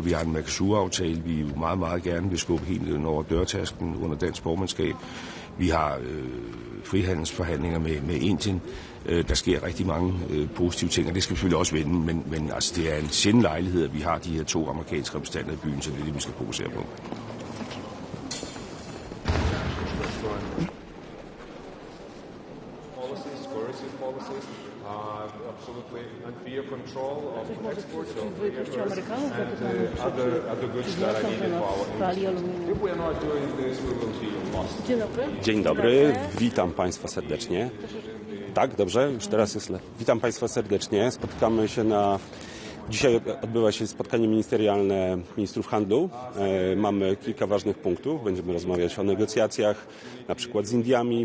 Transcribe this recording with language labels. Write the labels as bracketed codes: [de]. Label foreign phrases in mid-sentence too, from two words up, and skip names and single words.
[da] Vi har en Mercosur-aftale, vi jo meget, meget gerne vil skubbe helt over dørtasken under dansk formandskab. Vi har frihandelsforhandlinger med Indien. Der sker rigtig mange positive ting, og det skal vi selvfølgelig også vende, men altså, det er en sjælden lejlighed, at vi har de her 2 amerikanske repræsentanter i byen, så det er det, vi skal fokusere på. [en] Absolutely unfair control of exports of and other goods that are needed for our industry. If we are not doing this, we will be lost. [pl] Dzień dobry, witam Państwa serdecznie. Tak, dobrze, już teraz jest lepiej. Witam Państwa serdecznie. Spotykamy się Dzisiaj odbywa się spotkanie ministerialne ministrów handlu. Mamy kilka ważnych punktów. Będziemy rozmawiać o negocjacjach, na przykład z Indiami.